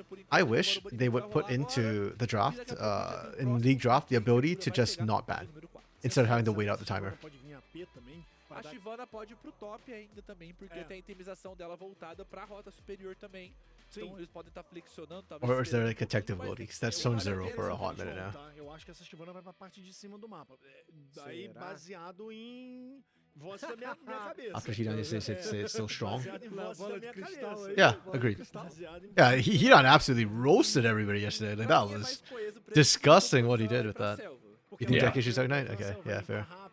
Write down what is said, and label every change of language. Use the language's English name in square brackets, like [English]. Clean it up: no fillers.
[English] I wish they would put into the draft, in league draft, the ability to just not ban, instead of having to wait out the timer. [Portuguese] A Shyvana pode ir pro top ainda também, porque tem a itemização dela voltada pra rota superior também. Então eles podem estar flexionando, talvez. [English] Or is there like a tactic ability? Because that's zone 0 for a hot minute now. [Portuguese] Eu acho que essa Shyvana vai pra parte de cima do mapa. Daí baseado em voz da minha cabeça. [English] After Hidan say it's still strong. Yeah, Yeah, agreed. Yeah, Hidan absolutely roasted everybody yesterday. Like, that was disgusting what he did with that. You think Jack issues Ignite? Okay, yeah, fair.